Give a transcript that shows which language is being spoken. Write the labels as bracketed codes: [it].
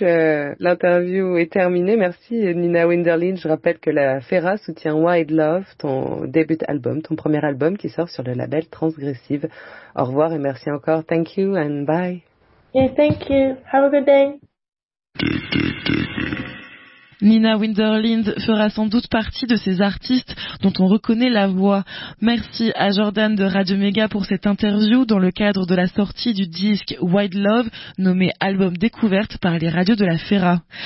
[fr] L'interview est terminée. Merci Nina Winderlin. Je rappelle que la Fera soutient Wide Love, ton début album, ton premier album qui sort sur le label Transgressive. Au revoir et merci encore. [en] Thank you and bye. Yeah, thank you. Have a good day. [fr] Nina Winderlind fera sans doute partie de ces artistes dont on reconnaît la voix. Merci à Jordan de Radio Méga pour cette interview dans le cadre de la sortie du disque Wide Love, nommé album découverte par les radios de la Fera.